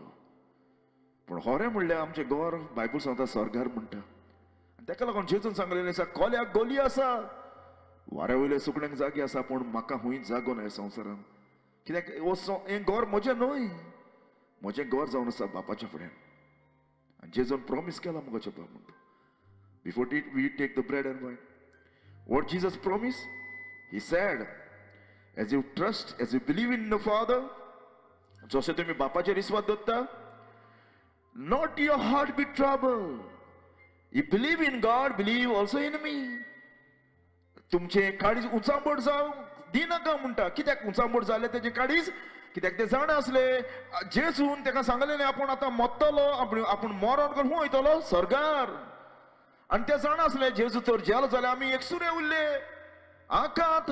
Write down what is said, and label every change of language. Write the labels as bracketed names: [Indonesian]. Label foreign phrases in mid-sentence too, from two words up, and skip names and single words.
[Konkani] पूण खरें म्हणल्यार आमचें घर बायबल सांगता स्वर्गार म्हणटा. ताका लागून जेजून सांगलेलें आसा कोल्याक गोली आसा, वाऱ्या वयल्या सुकण्यांक जागे आसा, पूण म्हाका हुंय जागो ना ह्या संवसारान. कित्याक हें घर म्हजें न्हय, म्हजें घर जावन आसा बापाच्या फुड्यान. आनी जेजून प्रॉमीस केला मोगाच्या बाबंदो. [English] before we take the bread and wine, what Jesus promised? He said, as you trust, as you believe in the Father, [Konkani] जशें तुमी बापाचेर विश्वास दवरता, [English] not your heart be troubled. You believe in God, believe also in me. [Konkani] तुमचे काळीज उंचांबड जावं दिनाका म्हणटा. कित्याक उंचांबड जालें तेजें काळीज? कित्याक ते जाणा आसले जेजून ताका सांगलेलें आपूण आतां मरतलो, आपूण मरोन कोण खूंय वयतलो स्वर्गार. आनी ते जाणा आसले जेजू तर जेलो जाल्यार आमी एकसुरे उरले आकांत.